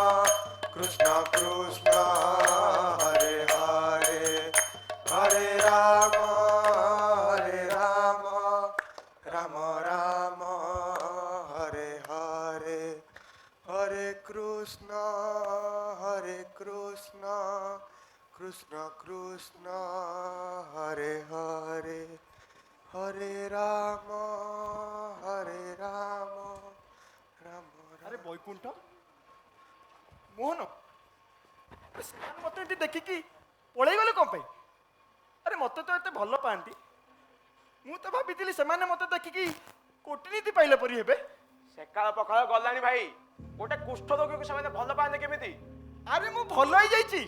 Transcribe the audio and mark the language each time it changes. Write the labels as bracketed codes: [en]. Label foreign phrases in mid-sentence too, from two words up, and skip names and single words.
[sa] কৃষ্ণ হরে হরে হরে রাম রাম রাম হরে হরে হরে কৃষ্ণ কৃষ্ণ কৃষ্ণ হরে হরে হরে রাম রাম রাম [or] ଆରେ ବୈକୁଣ୍ଠ, ମୋହନ, ସେମାନେ ମତେ ଏଠି ଦେଖିକି ପଳେଇ ଗଲେ କ'ଣ ପାଇଁ? ଆରେ ମତେ ତ ଏତେ ଭଲ ପାଆନ୍ତି। ମୁଁ ତ ଭାବିଥିଲି ସେମାନେ ମତେ ଦେଖିକି କୋଟିନୀତି ପାଇଲା ପରି ହେବେ। ସେକାଳ ପଖାଳ ଗଲାଣି ଭାଇ। ଗୋଟେ କୁଷ୍ଠ ରୋଗୀକୁ ସେମାନେ ଭଲ ପାଆନ୍ତି କେମିତି? ଆରେ ମୁଁ ଭଲ ହେଇଯାଇଛି।